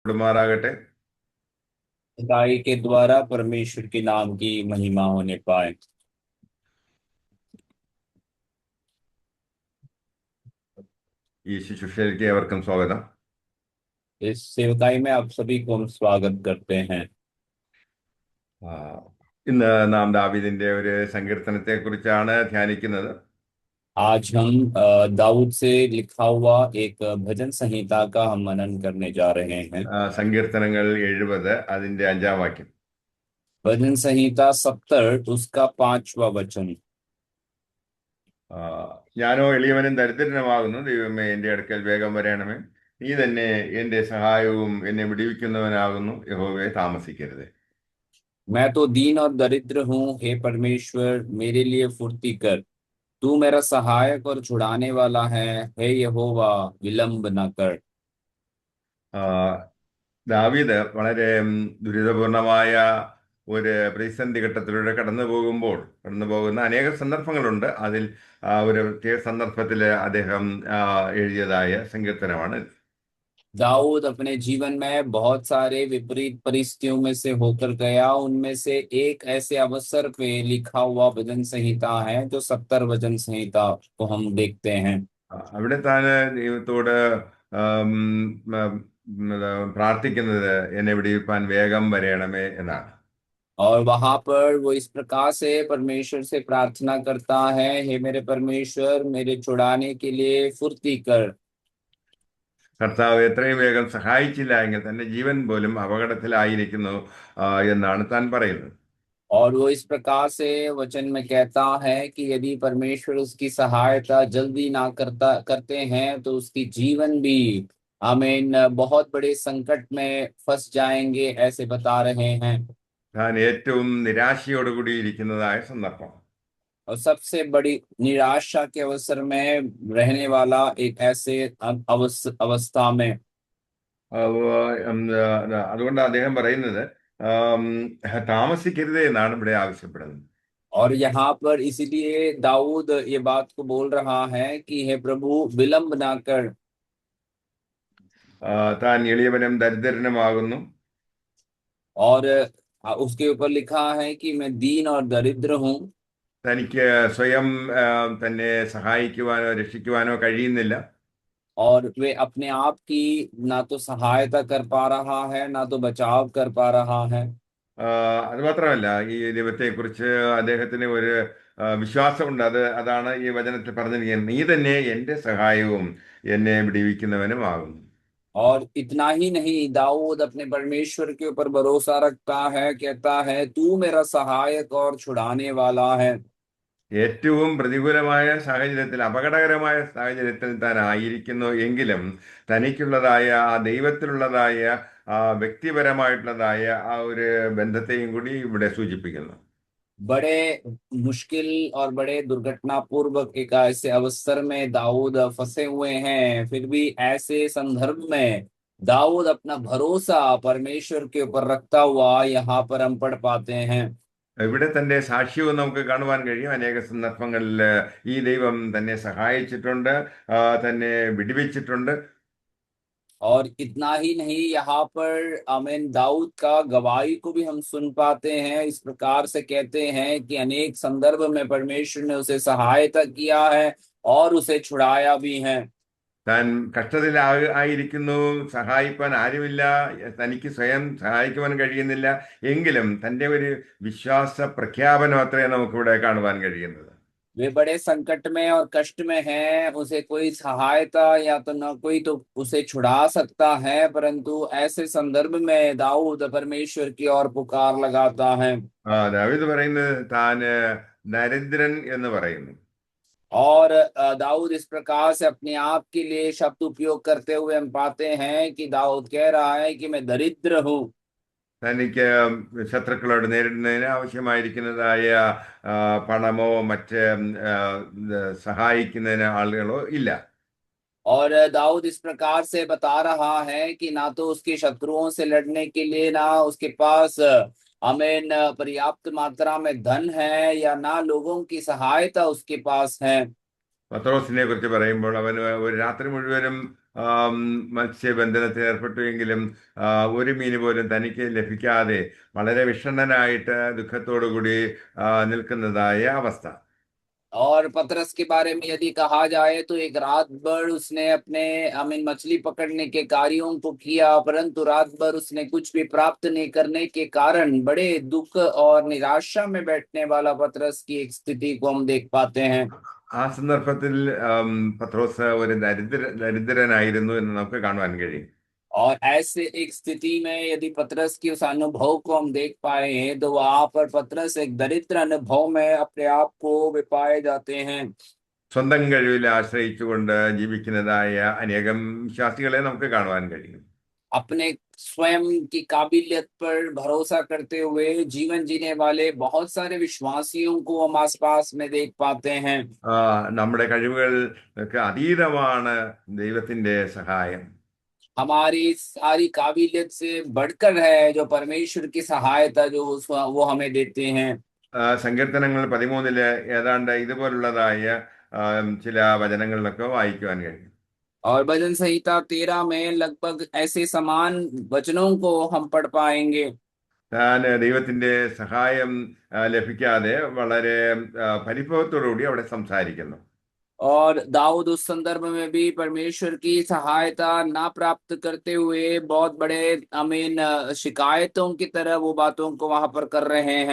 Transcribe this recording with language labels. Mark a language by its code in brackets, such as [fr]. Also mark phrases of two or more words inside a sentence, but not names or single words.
[hi] मारागटे खुदाई के द्वारा परमेश्वर के नाम की महिमा होने पाए। [ml] ഈ ശുശ്രൂഷയിലേക്ക് ഏവർക്കും സ്വാഗതം. [hi] इस सेवकाई में आप सभी को हम स्वागत करते हैं। [ml] ആ, ഇന്ന് നാം ദാവീദിന്റെ ഒരു സങ്കീർത്തനത്തെ കുറിച്ചാണ് ധ്യാനിക്കുന്നത്. [hi] आज हम दाऊद से लिखा हुआ एक भजन संहिता का हम मनन करने जा रहे हैं। [ml] സങ്കീർത്തനങ്ങൾ 70 അതിന്റെ 5-ാം വാക്യം. [hi] भजन संहिता 70 उसका 5वां वचन। [ml] ആ, ഞാനോ എളിയവനും ദരിദ്രനുമാകുന്നു, ദൈവമേ എന്റെ അടുക്കൽ വേഗം വരണമേ. നീ തന്നെ എന്റെ സഹായവും എന്നെ വിടുവിക്കുന്നവനാകുന്നു, യഹോവേ താമസിക്കരുത്. [hi] मैं तो दीन और दरिद्र हूँ, हे परमेश्वर मेरे लिए फुर्ती कर। तू मेरा सहायक और छुड़ाने वाला है, हे यहोवा विलंब न कर। [ml] ആ, ദാവീദ് വളരെ ദുരിതപൂർണമായ ഒരു പ്രതിസന്ധി ഘട്ടത്തിലൂടെ കടന്നു പോകുന്ന അനേക സന്ദർഭങ്ങളുണ്ട്. അതിൽ ഒരു പ്രത്യേക സന്ദർഭത്തിൽ അദ്ദേഹം എഴുതിയതായ സങ്കീർത്തനമാണ്. [hi] दाऊद अपने जीवन में बहुत सारे विपरीत परिस्थितियों में से होकर गया। उनमें से एक ऐसे अवसर पे लिखा हुआ भजन संहिता है जो 70 भजन संहिता को हम देखते हैं। [ml] അവിടെ താൻ ദൈവത്തോട് ആം, ഉം, പ്രാർത്ഥിക്കുന്നത് എന്നെ വിടിവിപ്പാൻ വേഗം വരയണമേ എന്നാണ്. [hi] और वहां पर वो इस प्रकार से परमेश्वर से प्रार्थना करता है, हे मेरे परमेश्वर मेरे छुड़ाने के लिए फुर्ती कर। [ml] കർത്താവ് എത്രയും വേഗം സഹായിച്ചില്ല എങ്കിൽ തന്റെ ജീവൻ പോലും അപകടത്തിലായിരിക്കുന്നു എന്നാണ് താൻ പറയുന്നത്. [hi] और वो इस प्रकार से वचन में कहता है कि यदि परमेश्वर उसकी सहायता जल्दी ना करते हैं तो उसकी जीवन भी आमीन बहुत बड़े संकट में फंस जाएंगे, ऐसे बता रहे हैं। [ml] താൻ ഏറ്റവും നിരാശയോടുകൂടി ഇരിക്കുന്നതായ സന്ദർഭം. [hi] और सबसे बड़ी निराशा के अवसर में रहने वाला एक ऐसे अवस्था में। [ml] അതുകൊണ്ട് അദ്ദേഹം പറയുന്നത് ആം, താമസിക്കരുത് എന്നാണ് ഇവിടെ ആവശ്യപ്പെടുന്നത്. [hi] और यहाँ पर इसीलिए दाऊद ये बात को बोल रहा है कि हे प्रभु विलंब ना कर। [ml] താൻ എളിയവനും ദരിദ്രനുമാകുന്നു. [hi] और उसके ऊपर लिखा है कि मैं दीन और दरिद्र हूँ। [ml] തനിക്ക് സ്വയം തന്നെ സഹായിക്കുവാനോ രക്ഷിക്കുവാനോ കഴിയുന്നില്ല. [hi] और वे अपने आप की ना तो सहायता कर पा रहा है ना तो बचाव कर पा रहा है। [ml] അത് മാത്രമല്ല, ഈ ദൈവത്തെക്കുറിച്ച് അദ്ദേഹത്തിന് ഒരു വിശ്വാസമുണ്ട്. അതാണ് ഈ വചനത്തിൽ പറഞ്ഞിരിക്കുന്നത്, നീ തന്നെ എൻ്റെ സഹായവും എന്നെ വിടിവിക്കുന്നവനുമാകുന്നു. [hi] और इतना ही नहीं, दाऊद अपने परमेश्वर के ऊपर भरोसा रखता है, कहता है तू मेरा सहायक और छुड़ाने वाला है। [ml] ഏറ്റവും പ്രതികൂലമായ സാഹചര്യത്തിൽ, അപകടകരമായ സാഹചര്യത്തിൽ താൻ ആയിരിക്കുന്നു എങ്കിലും തനിക്കുള്ളതായ ആ ദൈവത്തിലുള്ളതായ ആ വ്യക്തിപരമായിട്ടുള്ളതായ ആ ഒരു ബന്ധത്തെയും കൂടി ഇവിടെ സൂചിപ്പിക്കുന്നു. [hi] बड़े मुश्किल और बड़े दुर्घटनापूर्वक एक ऐसे अवसर में दाऊद फंसे हुए हैं, फिर भी ऐसे संदर्भ में दाऊद अपना भरोसा परमेश्वर के ऊपर रखता हुआ यहाँ पर हम पढ़ पाते हैं। [ml] ഇവിടെ തന്റെ സാക്ഷ്യവും നമുക്ക് കാണുവാൻ കഴിയും. അനേക സന്ദർഭങ്ങളിൽ ഈ ദൈവം തന്നെ സഹായിച്ചിട്ടുണ്ട്, തന്നെ വിടുവിച്ചിട്ടുണ്ട്. [hi] और इतना ही नहीं, यहाँ पर आमीन दाऊद का गवाही को भी हम सुन पाते हैं। इस प्रकार से कहते हैं कि अनेक संदर्भ में परमेश्वर ने उसे सहायता किया है और उसे छुड़ाया भी है। [ml] താൻ കഷ്ടത്തിൽ ആയിരിക്കുന്നു, സഹായിപ്പാൻ ആരുമില്ല, തനിക്ക് സ്വയം സഹായിക്കുവാൻ കഴിയുന്നില്ല എങ്കിലും തൻ്റെ ഒരു വിശ്വാസ പ്രഖ്യാപനം അത്രേ നമുക്കിവിടെ കാണുവാൻ കഴിയുന്നത്. [hi] वे बड़े संकट में और कष्ट में हैं, उसे कोई सहायता या तो न कोई तो उसे छुड़ा सकता है, परंतु ऐसे संदर्भ में दाऊद परमेश्वर की ओर पुकार लगाता है। [ml] ദാവീദ് പറയുന്നത് താൻ ദരിദ്രൻ എന്ന് പറയുന്നു. [hi] और दाऊद इस प्रकार से अपने आप के लिए शब्द उपयोग करते हुए हम पाते हैं कि दाऊद कह रहा है कि मैं दरिद्र हूँ। [ml] തനിക്ക് ശത്രുക്കളോട് നേരിടുന്നതിന് ആവശ്യമായിരിക്കുന്നതായ പണമോ മറ്റ് സഹായിക്കുന്നതിന് ആളുകളോ ഇല്ല. [hi] और दाऊद इस प्रकार से बता रहा है कि ना तो उसके शत्रुओं से लड़ने के लिए ना उसके पास आमीन पर्याप्त मात्रा में धन है या ना लोगों की सहायता उसके पास है। [ml] പത്രോസിനെ കുറിച്ച് പറയുമ്പോൾ അവന് ഒരു രാത്രി മുഴുവനും ആം, മത്സ്യബന്ധനത്തിൽ ഏർപ്പെട്ടുവെങ്കിലും ഒരു മീൻ പോലും തനിക്ക് ലഭിക്കാതെ വളരെ വിഷണ്ണനായിട്ട് ദുഃഖത്തോടു കൂടി നിൽക്കുന്നതായ അവസ്ഥ. [hi] और पतरस के बारे में यदि कहा जाए तो एक रात भर उसने अपने मछली पकड़ने के कार्यों को किया, परंतु रात भर उसने कुछ भी प्राप्त नहीं करने के कारण बड़े दुख और निराशा में बैठने वाला पतरस की एक स्थिति को हम देख पाते हैं। [ml] ആ സന്ദർഭത്തിൽ പത്രോസ് ഒരു ദരിദ്രനായിരുന്നു എന്ന് നമുക്ക് കാണുവാൻ കഴിയും. [hi] और ऐसे एक स्थिति में यदि पतरस की उस अनुभव को हम देख पाए हैं तो वहां पर पतरस एक दरिद्र अनुभव में अपने आप को वे पाए जाते हैं। [ml] സ്വന്തം കഴിവിൽ ആശ്രയിച്ചുകൊണ്ട് ജീവിക്കുന്നതായ അനേകം വിശ്വാസികളെ നമുക്ക് കാണുവാൻ കഴിയും. [hi] अपने स्वयं की काबिलियत पर भरोसा करते हुए जीवन जीने वाले बहुत सारे विश्वासियों को हम आसपास में देख पाते हैं। [ml] നമ്മുടെ കഴിവുകൾക്ക് അതീതമാണ് ദൈവത്തിന്റെ സഹായം. [hi] हमारी सारी काबिलियत से बढ़कर है जो परमेश्वर की सहायता जो वो हमें देते हैं। [ml] സങ്കീർത്തനങ്ങൾ 13 ഏതാണ്ട് ഇതുപോലുള്ളതായ ചില വചനങ്ങളിലൊക്കെ വായിക്കുവാൻ കഴിയും. [hi] और भजन संहिता 13 में लगभग ऐसे समान वचनों को हम पढ़ पाएंगे। [ml] താൻ ദൈവത്തിന്റെ സഹായം ലഭിക്കാതെ വളരെ പരിഭവത്തോടുകൂടി അവിടെ സംസാരിക്കുന്നു. [hi] और दाऊद उस संदर्भ में भी परमेश्वर की सहायता ना प्राप्त करते हुए बहुत बड़े शिकायतों की तरह वो बातों को वहां पर कर रहे हैं।